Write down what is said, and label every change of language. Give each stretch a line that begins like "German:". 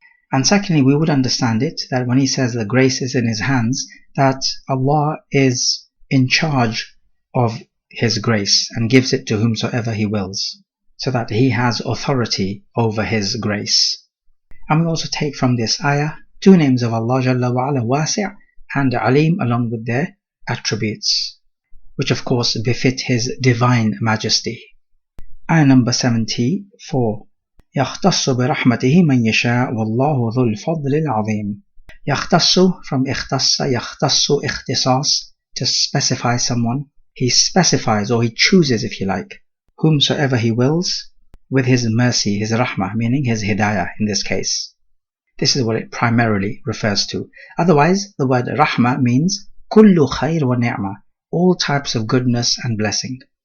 English: And secondly, we would understand it that when He says the grace is in His hands, that Allah is in charge of His grace and gives it to whomsoever He wills, so that He has authority over His grace. And we also take from this ayah two names of Allah Jalla wa Ala, Wasi' and Alim, along with their attributes, which of course befit His divine majesty. Ayah number 74.
Arabic: يختص برحمته من يشاء والله ذو الفضل العظيم. يختص
English: from
Arabic: اختص, يختص اختصاص,
English: to specify someone. He specifies, or He chooses if you like, whomsoever He wills with His mercy, His rahmah, meaning His hidayah in this case. This is what it primarily refers to. Otherwise, the word rahmah means
Arabic: kullu khair wa ni'mah,
English: all types of goodness and blessing.